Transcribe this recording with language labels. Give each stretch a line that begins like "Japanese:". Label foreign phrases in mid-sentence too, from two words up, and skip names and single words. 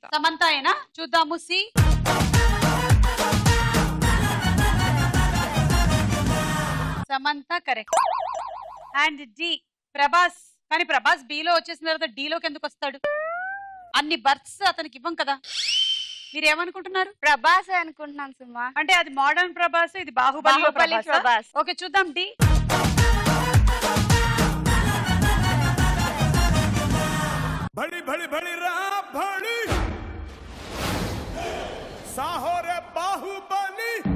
Telugu: సమంత అయినా? చూద్దాము. సి. సమంత కరెక్ట్. అండ్ డి ప్రభాస్. కానీ ప్రభాస్ బిలో వచ్చేసిన తర్వాత డిలోకి ఎందుకు వస్తాడు? అన్ని బర్త్స్ అతనికి ఇవ్వం కదా. మీరేమనుకుంటున్నారు? ప్రభాస్ అనుకుంటున్నాను సుమా. అంటే అది మోడర్న్ ప్రభాస్, ఇది బాహుబలి ప్రభాస్. ఓకే చూద్దాం. డి. బడీ బడీ బడీ రా బడీ సాహో రే బాహుబలి